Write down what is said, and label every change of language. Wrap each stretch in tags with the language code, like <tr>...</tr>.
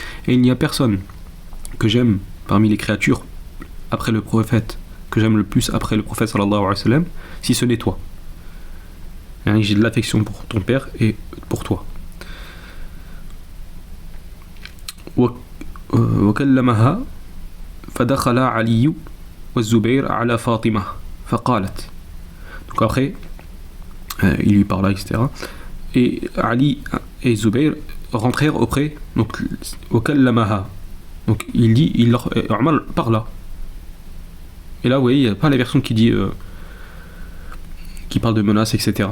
<fr>Et il n'y a personne que j'aime parmi les créatures après le prophète, que j'aime le plus après le prophète sallallahu alayhi wa sallam, si ce n'est toi. J'ai de l'affection pour ton père et pour toi.</fr> <ar>وكلمها فدخل علي والزبير على فاطمة فقالت.</ar> <fr>Donc après il lui parla, etc. Et Ali et Zubayr rentrèrent auprès, donc</fr> <ar>وكلمها,</ar> <fr>donc il dit, Omar parla. Et là vous voyez il n'y a pas la version qui dit qui parle de menaces, etc.</fr>